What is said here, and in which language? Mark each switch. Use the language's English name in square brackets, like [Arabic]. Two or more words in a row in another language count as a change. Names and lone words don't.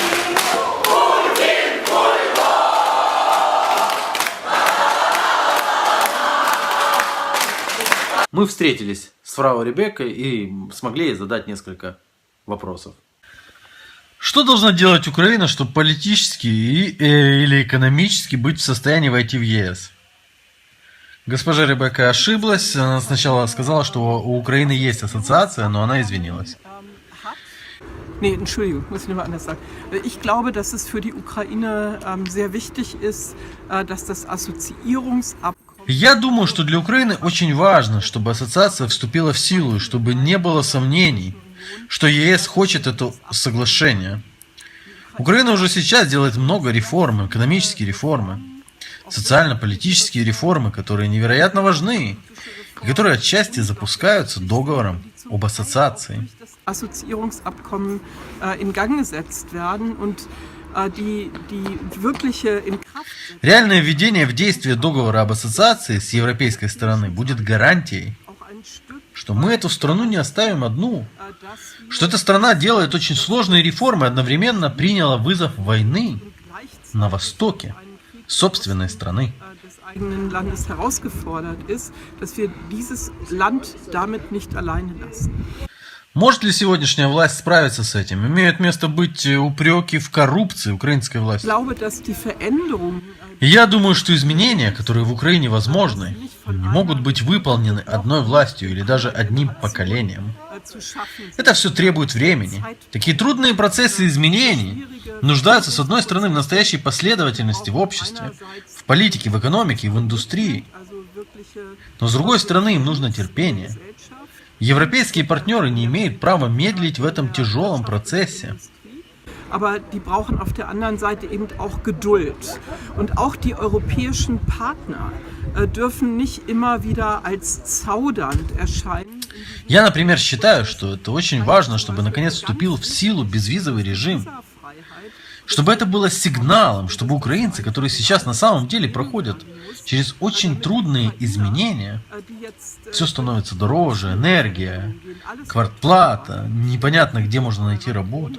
[Russian] Мы встретились с фрау Ребеккой и смогли ей задать несколько вопросов. Что должна делать Украина, чтобы политически или экономически быть в состоянии войти в ЕС? Госпожа Ребекка ошиблась. Она сначала сказала, что у Украины есть ассоциация, но она извинилась. [German] Nee, Entschuldigung, muss ich nochmal anders sagen. Ich glaube, dass es für die Ukraine sehr wichtig ist, dass das Assoziierungsabkommen. [Russian] Я думаю, что для Украины очень важно, чтобы ассоциация вступила в силу, и чтобы не было сомнений, что ЕС хочет это соглашение. Украина уже сейчас делает много реформ, экономические реформы, социально-политические реформы, которые невероятно важны, и которые отчасти запускаются договором об ассоциации. [German] Assoziierungsabkommen in Gang gesetzt werden und die wirkliche in Kraft. [Russian] Реальное введение в действие договора об ассоциации с европейской стороны будет гарантией, что мы эту страну не оставим одну, что эта страна делает очень сложные реформы и одновременно приняла вызов войны на востоке собственной страны. [German] Des eigenen Landes herausgefordert ist, dass wir dieses Land damit nicht alleine lassen. [Russian] Может ли сегодняшняя власть справиться с этим? Имеют место быть упреки в коррупции украинской власти. Я думаю, что изменения, которые в Украине возможны, не могут быть выполнены одной властью или даже одним поколением. Это все требует времени. Такие трудные процессы изменений нуждаются, с одной стороны, в настоящей последовательности в обществе, в политике, в экономике и в индустрии. Но с другой стороны, им нужно терпение. Европейские партнеры не имеют права медлить в этом тяжелом процессе. [German] Aber die brauchen auf der anderen Seite eben auch Geduld. Und auch die europäischen Partner dürfen nicht immer wieder als zaudernd erscheinen. [Russian] Я, например, считаю, что это очень важно, чтобы наконец вступил в силу безвизовый режим. Чтобы это было сигналом, чтобы украинцы, которые сейчас на самом деле проходят через очень трудные изменения, все становится дороже, энергия, квартплата, непонятно, где можно найти работу.